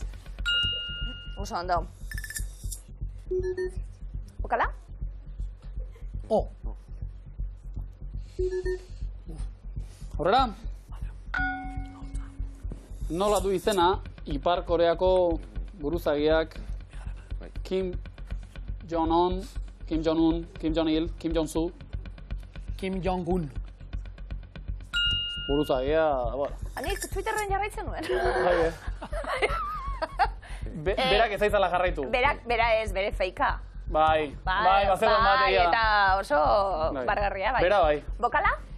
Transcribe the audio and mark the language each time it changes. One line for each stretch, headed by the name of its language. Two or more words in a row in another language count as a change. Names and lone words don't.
Basque: Oso ondo. Bokala? Oh, Horrela? Nola du izena Ipar Koreako buruzagiak Kim Jong-un, Kim Jong-il, Kim Jong-su. Kim Jong-un. Buruzagia, bueno. Anik Twitterren jarraitzen nuen. Berak ez aizala jarraitu. Bera ez, bere feika. Bai, bazegoen bat egia da. Eta oso Bai. bargarria, bai. Bera bai. Bokala?